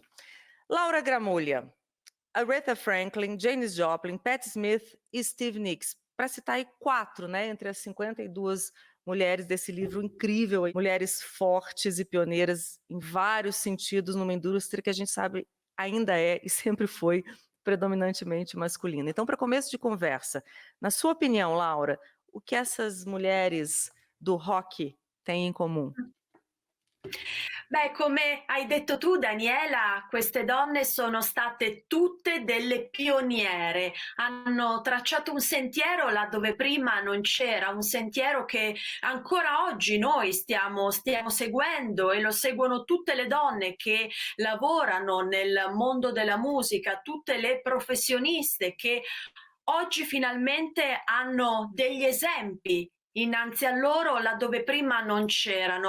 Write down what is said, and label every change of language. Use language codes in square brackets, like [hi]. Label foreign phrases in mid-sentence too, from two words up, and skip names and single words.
[pt] Laura Gramuglia, Aretha Franklin, Janis Joplin, Patti Smith e Stevie Nicks, para citar aí 4, né, entre as 52 mulheres desse livro incrível, mulheres fortes e pioneiras em vários sentidos numa indústria que a gente sabe ainda é e sempre foi predominantemente masculina. Então, para começo de conversa, na sua opinião, Laura, o que essas mulheres do rock têm em comum? [it] Beh, come hai detto tu, Daniela, queste donne sono state tutte delle pioniere, hanno tracciato un sentiero laddove prima non c'era, un sentiero che ancora oggi noi stiamo seguendo e lo seguono tutte le donne che lavorano nel mondo della musica, tutte le professioniste che oggi finalmente hanno degli esempi innanzi a loro laddove prima non c'erano.